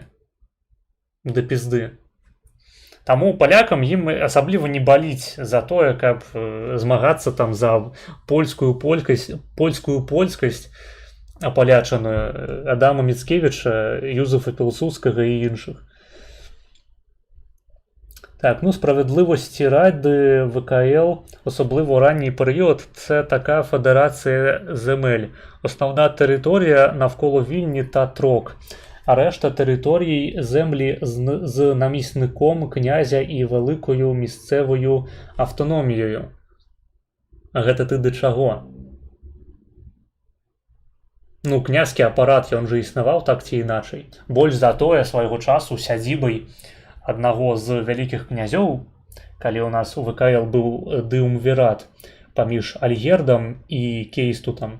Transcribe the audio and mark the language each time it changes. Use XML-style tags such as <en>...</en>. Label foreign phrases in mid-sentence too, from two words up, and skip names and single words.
<be>Да пізды. Таму палякам ім асабліва не баліць за тое, каб змагацца там за польскую польскасць, апалячаную Адама Міцкевіча, Юзефа Пілсудскага і іншых.</be> <uk>Так, справедливості ради ВКЛ, особливо у ранній період, це така федерація земель. Основна територія навколо Вільні та Трок, а решта територій землі з намісником князя і великою місцевою автономією.</uk> <be>А гэта ты да чаго? Князькі апарат, ён жа існаваў так ці іначай. Больш за тое, свайго часу сядзібай аднаго з вялікіх князёў, калі ў нас у ВКЛ быў дыумвірат паміж Альгердам і Кейстутам.</be>